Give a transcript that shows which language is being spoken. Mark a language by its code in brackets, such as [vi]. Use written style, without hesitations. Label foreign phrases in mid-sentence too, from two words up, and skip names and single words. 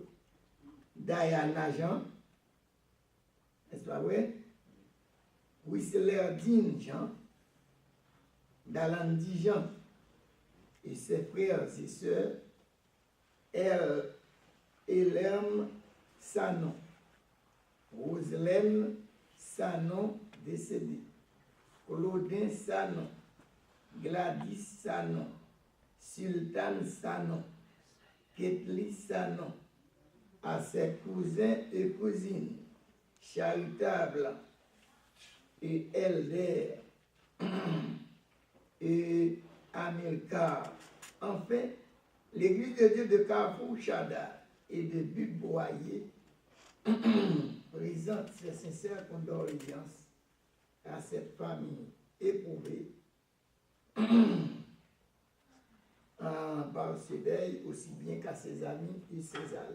[fr] Diana Jean, n'est-ce pas vrai? Whistler Dean Jean, Dalandi Jean, et ses frères et sœurs, Hélène Sanon, Roselaine Sanon, décédée, Claudin Sanon, Gladys Sanon, Sultan Sanon, Ketli Sanon, à ses cousins et cousines, charitables et Elder et Amilcar. Enfin, l'Église de Dieu de Carrefour Chada et de Butte-Boyer présente ses sincères condoléances à cette famille éprouvée par ce deuil, aussi bien qu'à ses amis et ses alliés.